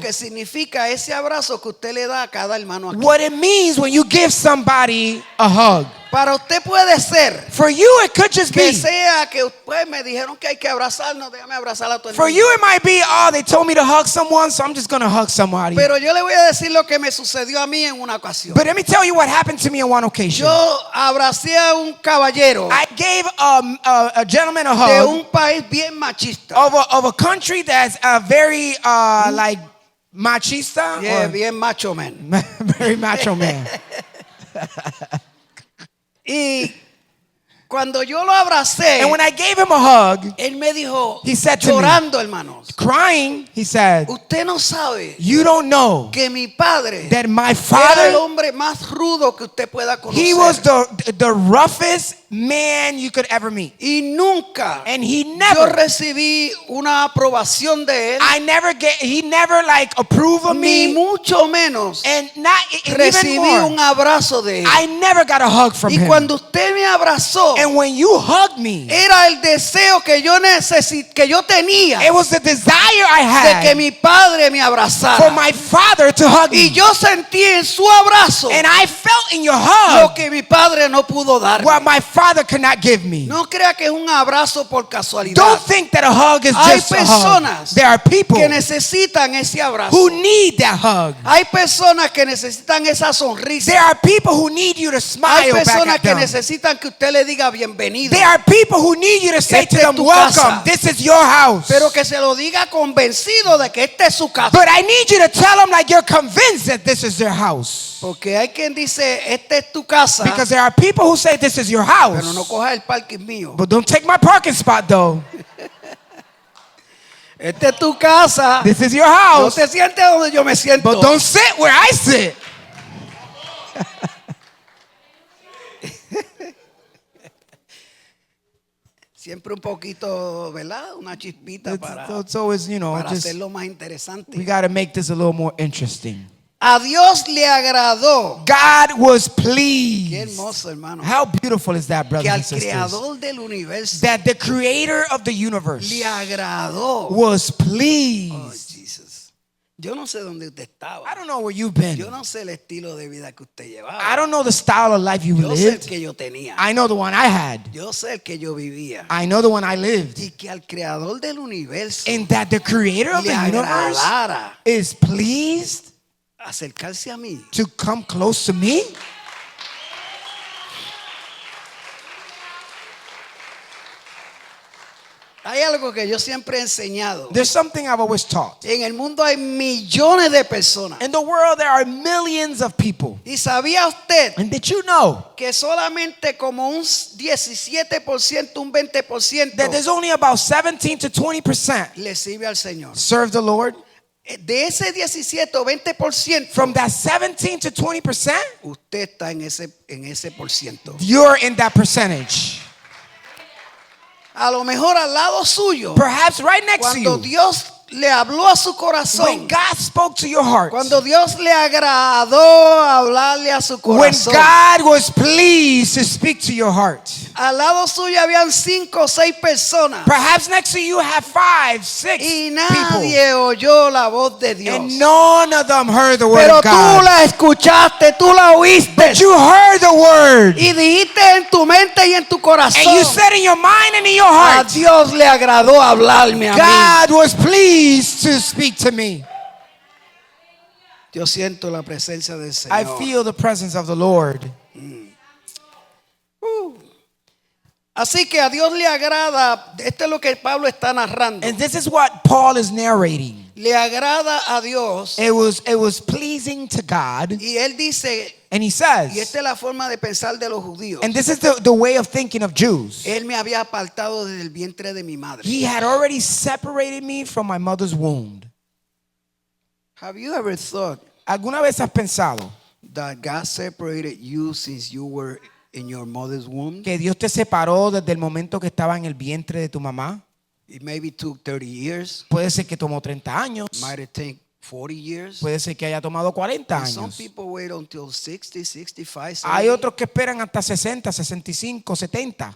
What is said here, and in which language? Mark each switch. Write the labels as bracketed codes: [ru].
[es] que significa ese abrazo que usted le da a cada hermano aquí. [en] what it means when you give somebody a hug. [es] Para usted puede ser [en] For you, it could just [es] que [en] be. [es] sea que pues me dijeron que hay que abrazarnos, déjame abrazar a tu [en] For [es] hermano. [en] you, it might be, oh, they told me to hug someone, so I'm just going to hug somebody. [es] Pero yo le voy a decir lo que me sucedió a mí en una ocasión. [en] But let me tell you what happened to me on one occasion. [es] Yo abracé a un caballero [en] I gave a gentleman a [es] de [en] hug [es] un país bien machista. [en] of a country that's very like machista, Yeah, or bien macho man. very macho man. [es] Y cuando yo lo abracé, [en] And when I gave him a hug, [es] él me dijo, [en] He said to me, [es] llorando, hermanos, [en] crying, he said, [es] usted no sabe [en] "You don't know [es] que mi padre [en] that my [es] era el [en] father, [es] hombre más rudo que usted pueda [en] he was [es] conocer. [en] the roughest man you could ever meet, [es] Y nunca [en] and he [es] yo [en] never." [es] recibí una aprobación de él, [en] He never like approved of [es] ni [en] me, [es] mucho menos [en] and not and even [es] recibí [en] more, [es] un abrazo de él. [en] I never got a hug from [es] Y [en] him. [es] cuando usted me abrazó, [en] And when you hugged me, [es] era el deseo que yo que yo tenía [en] it was the desire I [es] de que [en] had [es] mi padre me [en] for [es] abrazara. [en] my father to hug [es] Y [en] me. [es] yo sentí en su abrazo [en] And I felt in your [es] lo [en] hug [es] que mi padre no pudo dar. [en] what my father father could not give me. [es] No crea que es un abrazo por casualidad. [en] Don't think that a hug is [es] Hay [en] just a hug. [es] personas [en] There are people [es] que necesitan ese abrazo. [en] who need that hug. [es] Hay personas que necesitan esa sonrisa. [en] There are people who need you to [es] Hay [en] smile back [es] personas [en] at [es] que [en] them. [es] necesitan que usted le diga bienvenido. [en] There are people who need you to say [es] Esta [en] to [es] es [en] them, [es] tu [en] welcome, [es] casa. [en] this is your house. [es] Pero que se lo diga convencido de que esta es su casa. [en] But I need you to tell them like you're convinced that this is their house. [es] Porque hay quien dice, esta es tu casa, [en] Because there are people who say this is your [es] pero no [en] house. [es] cojas el parking mío. [en] But don't take my parking spot though. [es] Esta es tu casa. [en] This is your [es] No [en] house. [es] te sientes donde yo me siento. [en] But don't sit where I sit. [es] Siempre un poquito, ¿verdad? Una chispita [en] It's always, you know, [es] para [en] just [es] hacerlo más interesante. [en] we got to make this a little more interesting. [es] A Dios le agradó. [en] God was [es] Qué [en] pleased. [es] hermoso, hermano. [en] How beautiful is that, [es] Que [en] brothers [es] al [en] and sisters? [es] creador del universo [en] That the creator of the universe [es] le agradó. [en] was Oh, pleased. Jesus. [es] Yo no sé dónde usted estaba. [en] I don't know where you've been. [es] Yo no sé el estilo de vida que usted llevaba. [en] I don't know the style of life you [es] Yo sé el [en] lived. [es] que yo tenía. [en] I know the one I had. [es] Yo sé el que yo vivía. [en] I know the one I lived. [es] Y que al creador del universo [en] And that the creator of [es] le [en] the universe [es] agradara [en] is pleased [es] acercarse a mí. [en] to come close to me. [es] Hay algo que yo siempre he enseñado. [en] There's something I've always taught. [es] En el mundo hay millones de personas. [en] In the world, there are millions of people. [es] ¿Y sabía usted [en] And did you know [es] que solamente como un 17%, un 20% [en] that there's only about 17 to 20% [es] le sirve al Señor? [en] serve the Lord? [es] De ese 17 o 20%, [en] From that 17 to 20%, [es] usted está en ese por ciento. [en] you're in that percentage. [es] A lo mejor al lado suyo, [en] Perhaps right next to [es] cuando [en] you, [es] Dios le habló a su [en] when [es] corazón, [en] God spoke to your heart, [es] cuando Dios le agradó hablarle a su [en] when [es] corazón, [en] God was pleased to speak to your heart, [es] al lado suyo habían 5 o 6 personas [en] perhaps next to you have 5, 6 [es] y nadie oyó la voz de Dios. [en] and none of them heard the word [es] Pero [en] of [es] tú [en] God. [es] la escuchaste, tú la oíste [en] But you heard the word, [es] y dijiste en tu mente y en tu corazón, [en] and you said in your mind and in your [es] a [en] heart, [es] Dios le agradó hablarme a mí. [en] God was pleased to speak to me. [es] Yo siento la presencia del [en] I [es] Señor. [en] feel the presence of the Lord. [es] Así que a Dios le agrada, esto es lo que Pablo está narrando. [en] And this is what Paul is narrating. [es] Le agrada a Dios [en] It was pleasing to God. [es] y él dice, [en] And he [es] y [en] says, [es] esta es la forma de pensar de los judíos. [en] and this is the way of thinking of Jews. [es] Él me había apartado desde el vientre de mi madre. [en] He had already separated me from my mother's womb. Have you ever thought [es] ¿Alguna vez has pensado [en] that God separated you since you were in your mother's womb? [es] que Dios te separó desde el momento que estaba en el vientre de tu mamá? [en] It maybe took 30 years, [es] Puede ser que tomó 30 años. [en] might have taken 40 years. [es] Puede ser que haya tomado 40 [en] And some [es] años. [en] people wait until 60, 65, [es] Hay [en] 70. [es] otros que esperan hasta 60, 65, 70.